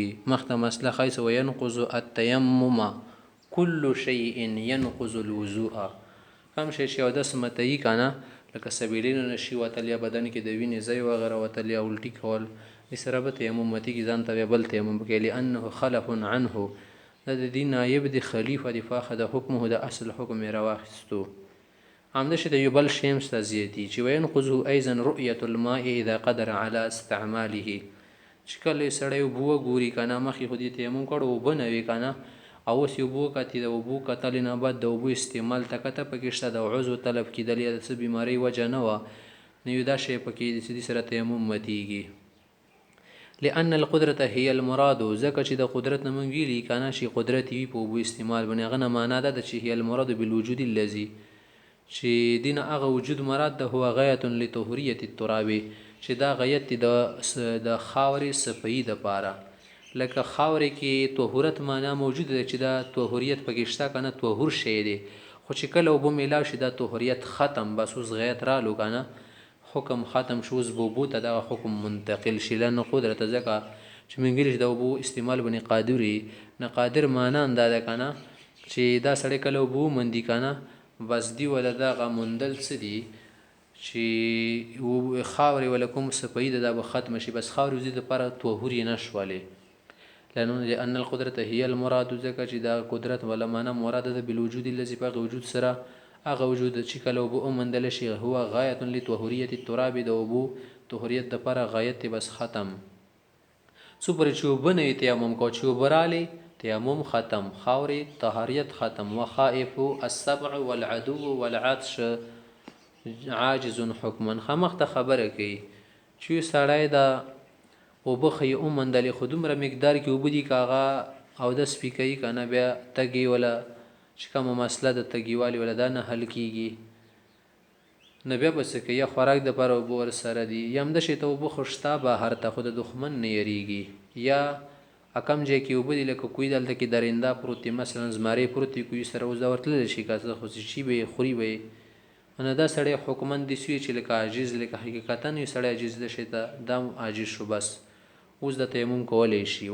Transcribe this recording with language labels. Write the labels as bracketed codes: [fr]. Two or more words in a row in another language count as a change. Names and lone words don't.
[ps] مخته مسله ښایي څه [ar] وینقض التیمم کل شیء ینقض الوضوء. [ps] کوم شی چې اودس ماتوي که نه، لکه سبیلینو نشي وتل یا بدن کې د وینې ځای وغیره وتل یا الټي کول، دې سره به تیمم ماتېږي، ځان ته بیا بل تیمم پکې [ar] لأنه خلف عنه، [ps] دا د دې نایب د خلیفه د فاخه د حکمه د اصل حکم یې راواخیستو. همداسې د یو بل شی هم سته زیاتي چې [ar] وینقضه ایضا رؤیة الماء اذا قدر على استعماله، [ps] چې کله سړی اوبه وګوري که نه، مخکې خو دې تیمم کړو اوبه نه وي که نه، او اوس یې اوبه وکتې، د اوبو کتلې نه بعد د اوبو استعمال ته کته پکې شته، د عضو طلب کېدل یا د څه بیمارۍ وجه نه وه، نو یو دا شی پکې د دې سره تیمم ماتېږي. [ar] لأن القدرة هي المراد، [ps] ځکه چې د قدرت نه موږ ویلي که نه، چې قدرت وي په اوبو استعمال باندې، هغه نه معنا ده چې [ar] هي المراد بالوجود الذي، [ps] چې دین هغه وجود مراد ده، [ar] هو غایة لطهوریة التراب، [ps] چې دا غایت د خاورې صفایي دپاره. لکه خاورې کې طهورت معنا موجود ده چې دا طهوریت پکې شته که نه، طهور شی دی، خو چې کله اوبه میلاو شي دا طهوریت ختم، بس اوس غایت رالو که نه، حکم ختم شو، اوس به اوبو ته دغه حکم منتقل شي. لأن قدرت، ځکه چې موږ ویلي چې د اوبو استعمال باندې قادر وي، نه قادر معنا دا ده که نه چې دا سړی کله اوبه وموندي که نه، بس دی ولا دغه موندل څه دي چې خاورې ولا کوم صفایي ده دا به ختم شي، بس خاورې وزي دپاره طهور یې نه شولې. [ar] لأن القدرة هي المراد، [ps] ځکه چې دا قدرت ولا معنا مراد ده [ar] بالوجود الذي، [ps] په هغه وجود سره، هغه وجود چې کله اوبه وموندل شي، [ar] هو غایة لطهوریة التراب، [ps] د اوبو طهوریت دپاره غایت بس ختم. څو پورې چې اوبه نه وي تیمم کو، چې اوبه رالې تیمم ختم، خاورې طهاریت ختم. [ar] وخائف السبع والعدو والعطش عاجز حکما. [ps] خامخته خبره کوي چې سړی دا اوبه خو یې وموندلې، خو دومره مقدار کې اوبه دي که هغه اودس پې کوي که نه، بیا تږي ولا چې کومه مسله د تږیوالي ولا دا نه حل کېږي، نو بیا به څه کوي، یا خوراک دپاره اوبه ورسره دي، یا همداسې ته اوبه خو شته بهر ته، خو د دښمن نه یېرېږي، یا کم ځای کې اوبه دي لکه کوی دلته کې درنده پروت دی، مثلا زمری پروت دی کوی سره، اوس دا ورتللی شي که څه خو شي به یې خوري به یې، نو دا سړی حکمن داسې وي چې لکه عاجز، لکه حقیقتا یو سړی عاجز ده شي ته دا عاجز شو، بس اوس د تیمم کولی شي.